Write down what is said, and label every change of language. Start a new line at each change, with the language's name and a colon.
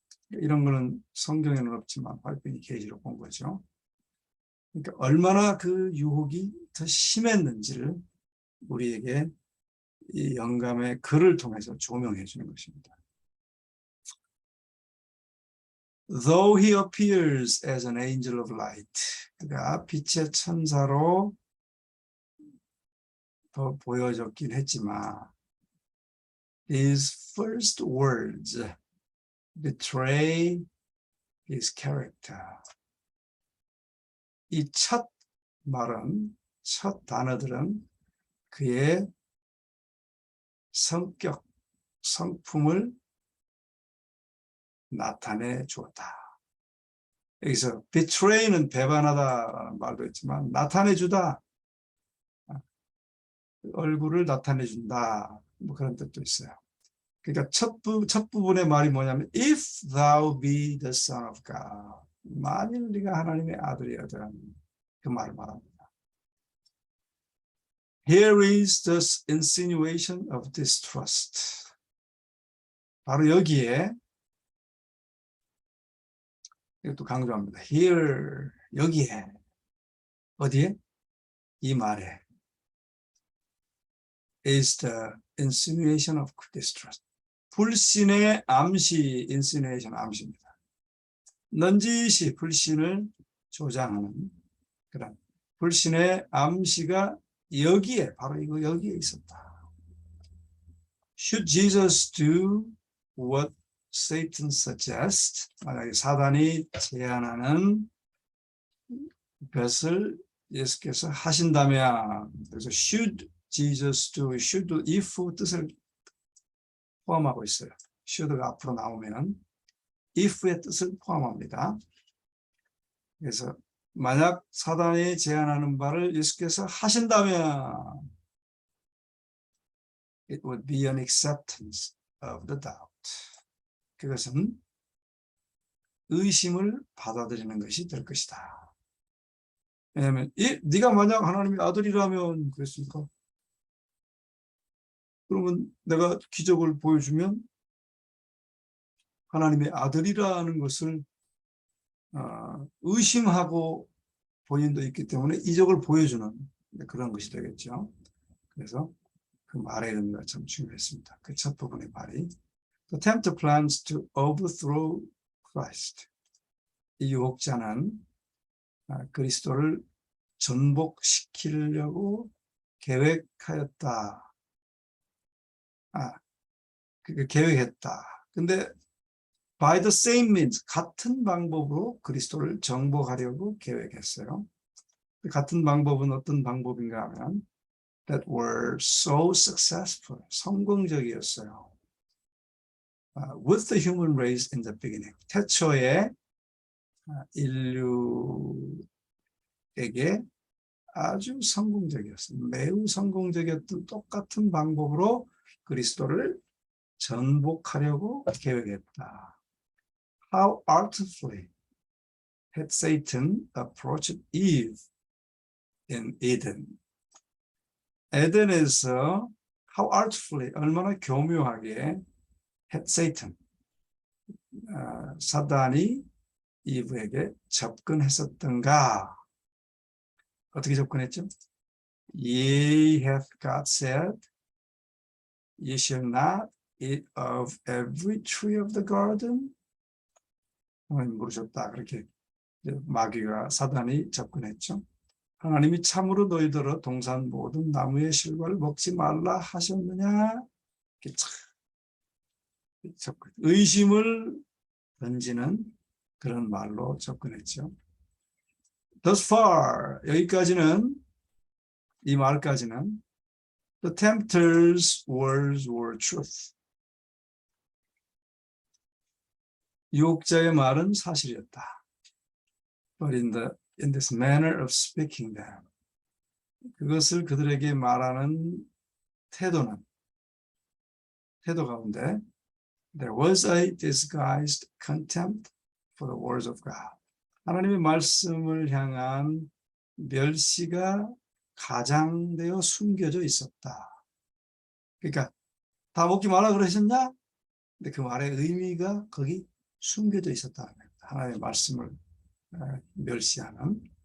Korean: 이런 거는 성경에는 없지만 화이트 부인이 계시로 본 거죠. 그러니까 얼마나 그 유혹이 더 심했는지를 우리에게 이 영감의 글을 통해서 조명해 주는 것입니다.
English: Though he appears as an angel of light,
Korean: 그가 빛의 천사로 더 보여졌긴 했지만,
English: his first words betray his character.
Korean: 이 첫 말은, 첫 단어들은 그의 성격, 성품을 나타내 주었다. 여기서 betray는 배반하다라는 말도 있지만 나타내 주다, 얼굴을 나타내 준다, 뭐 그런 뜻도 있어요. 그러니까 첫 부분의 말이 뭐냐면
English: if thou be the son of God,
Korean: 만일 네가 하나님의 아들이라면, 그 말을 말합니다.
English: Here is the insinuation of distrust.
Korean: 바로 여기에, 이것도 강조합니다.
English: Here,
Korean: 여기에, 어디에? 이 말에
English: is the insinuation of distrust.
Korean: 불신의 암시, insinuation 암시입니다. 넌지시 불신을 조장하는 그런 불신의 암시가 여기에, 바로 이거 여기에 있었다.
English: Should Jesus do what Satan suggests?
Korean: 만약에 사단이 제안하는 것을 예수께서 하신다면, 그래서
English: should Jesus do,
Korean: should do, if 뜻을 포함하고 있어요. should가 앞으로 나오면 if의 뜻을 포함합니다. 그래서 만약 사단이 제안하는 바를 예수께서 하신다면
English: it would be an acceptance of the doubt.
Korean: 그것은 의심을 받아들이는 것이 될 것이다. 왜냐하면 네가 만약 하나님의 아들이라면 그랬습니까? 그러면 내가 기적을 보여주면 하나님의 아들이라는 것을 의심하고 본인도 있기 때문에 이적을 보여주는 그런 것이 되겠죠. 그래서 그 말의 의미가 참 중요했습니다. 그 첫 부분의 말이
English: The tempter plans to overthrow Christ.
Korean: 이 유혹자는 그리스도를 전복시키려고 계획하였다. 계획했다. 근데
English: by the same means,
Korean: 같은 방법으로 그리스도를 정복하려고 계획했어요. 같은 방법은 어떤 방법인가 하면
English: that were so successful,
Korean: 성공적이었어요.
English: With the human race in the beginning,
Korean: 태초에 인류에게 아주 성공적이었어요. 매우 성공적이었던 똑같은 방법으로 그리스도를 전복하려고 계획했다.
English: How artfully had Satan approached Eve in Eden.
Korean: 에덴에서
English: how artfully,
Korean: 얼마나 교묘하게
English: had Satan,
Korean: 사단이 이브에게 접근했었던가. 어떻게 접근했죠?
English: Yea, hath God said, ye shall not eat of every tree of the garden.
Korean: 하나님 물으셨다. 그렇게 마귀가, 사단이 접근했죠. 하나님이 참으로 너희들어 동산 모든 나무의 실과를 먹지 말라 하셨느냐? 의심을 던지는 그런 말로 접근했죠.
English: Thus far,
Korean: 여기까지는, 이 말까지는
English: the tempter's words were truth.
Korean: 유혹자의 말은 사실이었다.
English: But in this manner of speaking them,
Korean: 그것을 그들에게 말하는 태도는 태도 가운데
English: there was a disguised contempt for the words of God.
Korean: 하나님의 말씀을 향한 멸시가 가장되어 숨겨져 있었다. 그러니까 다 먹지 말라 그러셨냐? 근데 그 말의 의미가 거기 숨겨져 있었다는 겁니다. 하나님의 말씀을 멸시하는.